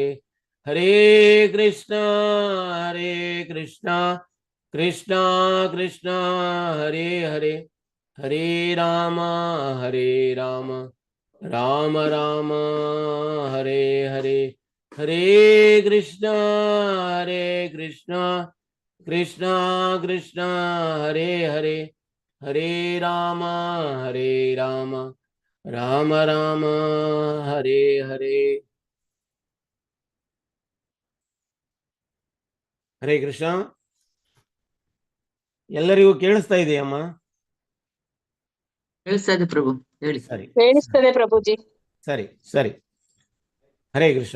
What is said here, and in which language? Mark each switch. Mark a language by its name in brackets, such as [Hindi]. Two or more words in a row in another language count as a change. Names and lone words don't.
[Sanskrit] हरे कृष्णा कृष्णा कृष्णा हरे हरे हरे राम राम राम हरे हरे। हरे कृष्णा कृष्णा कृष्णा हरे हरे हरे राम राम राम हरे हरे। [Kannada] ಹರೇ ಕೃಷ್ಣ. ಎಲ್ಲರಿಗೂ ಕೇಳಿಸ್ತಾ ಇದೆಯಮ್ಮ? ಕೇಳಿಸ್ತದೆ ಪ್ರಭು, ಹೇಳಿ. ಸರಿ ಕೇಳಿಸ್ತದೆ ಪ್ರಭುಜಿ. ಸರಿ ಸರಿ. ಹರೇ ಕೃಷ್ಣ.